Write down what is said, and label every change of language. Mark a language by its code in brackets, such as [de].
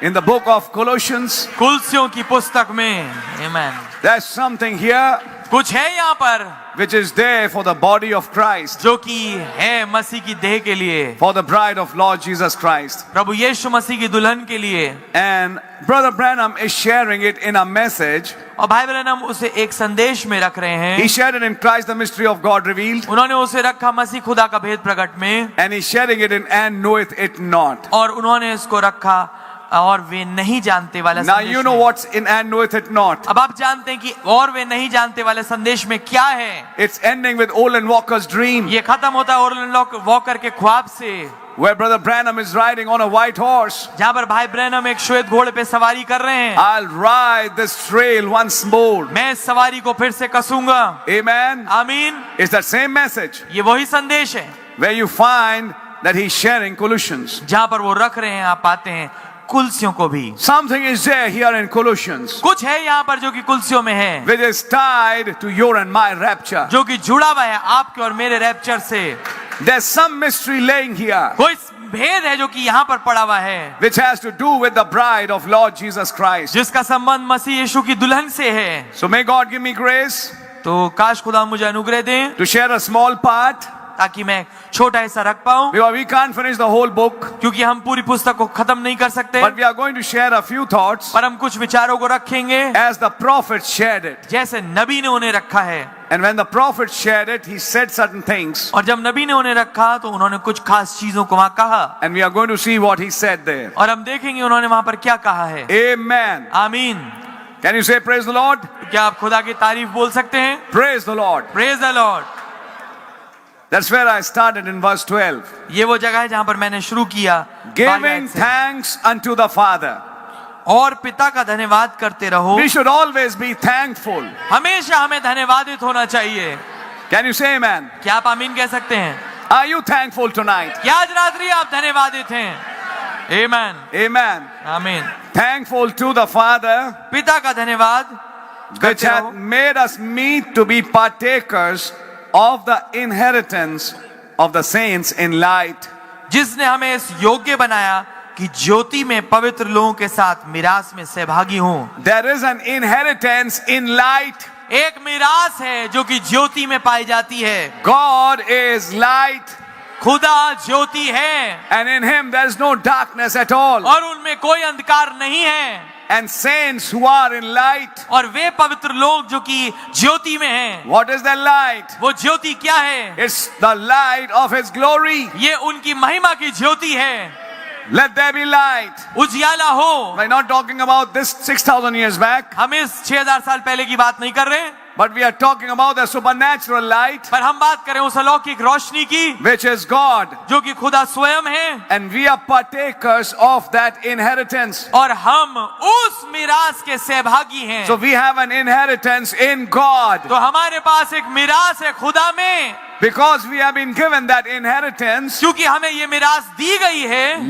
[en] in the book of Colossians. [hi] कुलसियों की पुस्तक में। Amen. [en] There's something here [hi] कुछ है यहाँ पर [en] which is there for the body of Christ, [hi] जो कि है मसीह की देह के लिए, [en] for the bride of Lord Jesus Christ. [hi] प्रभु यीशु मसीह की दुल्हन के लिए। [en] And Brother Branham is sharing it in a message. [hi] और भाई ब्रैनम उसे एक संदेश में रख रहे हैं। [en] He shared it in Christ, the mystery of God revealed. [hi] उन्होंने उसे रखा मसीह खुदा का भेद प्रकट में, [en] And he's sharing it in and knoweth it not. [hi] और उन्होंने इसको रखा और वे नहीं जानते वाला [en] Now [hi] संदेश [en] you know [hi] में। [en] what's in and knoweth it not. [hi] अब आप जानते हैं कि और वे नहीं जानते वाले संदेश में क्या है। [en] It's ending with Olin Walker's dream, [hi] ये खत्म होता है ओरलन वॉकर के ख्वाब से, [en] where Brother Branham is riding on a white horse. [hi] जहां पर भाई ब्रैनम एक श्वेत घोड़े पे सवारी कर रहे हैं। [en] I'll ride this trail once more. [hi] मैं इस सवारी को फिर से कसूंगा। [en] Amen. [hi] आमीन। [en] It's that same message [hi] ये वही संदेश है [en] where you find that he's sharing Colossians. [hi] जहां पर वो रख रहे हैं, आप पाते हैं कुलसियों को भी। [en] Something is there here in Colossians [hi] कुछ है यहाँ पर जो कि कुलसियों में है, [en] which is tied to your and my rapture. [hi] जो कि जुड़ा हुआ है आपके और मेरे रैप्चर से। [en] There's some mystery laying here [hi] कोई भेद है जो कि यहाँ पर पड़ा हुआ है, [en] which has to do with the bride of Lord Jesus Christ. [hi] जिसका संबंध मसीह यीशु की दुल्हन से है। [en] So may God give me grace [hi] तो काश खुदा मुझे अनुग्रह दें [en] to share a small part, [hi] ताकि मैं छोटा हिस्सा रख पाऊं, [en] because we can't finish the whole book, [hi] क्योंकि हम पूरी पुस्तक को खत्म नहीं कर सकते, [en] but we are going to share a few thoughts [hi] पर हम कुछ विचारों को रखेंगे [en] as the prophet shared it. [hi] जैसे नबी ने उन्हें रखा है। [en] And when the prophet shared it, he said certain things, [hi] और जब नबी ने उन्हें रखा तो उन्होंने कुछ खास चीजों को वहां कहा, [en] and we are going to see what he said there. [hi] और हम देखेंगे उन्होंने वहां पर क्या कहा है। [en] Amen. [hi] आमीन। [en] Can you say praise the Lord? [hi] क्या आप खुदा की तारीफ बोल सकते हैं? [en] Praise the Lord. Praise the Lord. That's where I started in verse 12. [hi] ये वो जगह है जहां पर मैंने शुरू किया, [en] Giving thanks unto the Father. [hi] और पिता का धन्यवाद करते रहो। [en] We should always be thankful. [hi] हमेशा हमें धन्यवादित होना चाहिए। [en] Can you say amen? [hi] क्या आप आमीन कह सकते हैं? [en] Are you thankful tonight? [hi] क्या आज रात्रि आप धन्यवादित हैं? आमीन। [en] Amen. [hi] आमीन। [en] Thankful to the Father, [hi] पिता का धन्यवाद [en] which [hi] करते [en] hath [hi] रहो, [en] made us meet to be partakers of the inheritance of the saints in light. [hi] जिसने हमें इस योग्य बनाया कि ज्योति में पवित्र लोगों के साथ मिरास में सहभागी हों। [en] There is an inheritance in light. [hi] एक मिरास है जो कि ज्योति में पाई जाती है। [en] God is light, [hi] खुदा ज्योति है [en] and in him there is no darkness at all. [hi] और उनमें कोई अंधकार नहीं है। [en] And saints who are in light, [hi] और वे पवित्र लोग जो कि ज्योति में हैं, [en] what is the light? [hi] वो ज्योति क्या है? [en] It's the light of his glory. [hi] ये उनकी महिमा की ज्योति है। [en] Let there be light. [hi] उजियाला हो। [en] We're not talking about this 6,000 years back, [hi] हम इस 6000 साल पहले की बात नहीं कर रहे, [en] but we are talking about the supernatural light, [hi] पर हम बात करें उस अलौकिक रोशनी की [en] which is God. [hi] जो कि खुदा स्वयं है। [en] And we are partakers of that inheritance. [hi] और हम उस मिरास के सहभागी हैं। [en] So we have an inheritance in God. [hi] तो हमारे पास एक मिरास है खुदा में, [en] Because we have been given that inheritance, [hi] क्योंकि हमें ये मिरास दी गई है।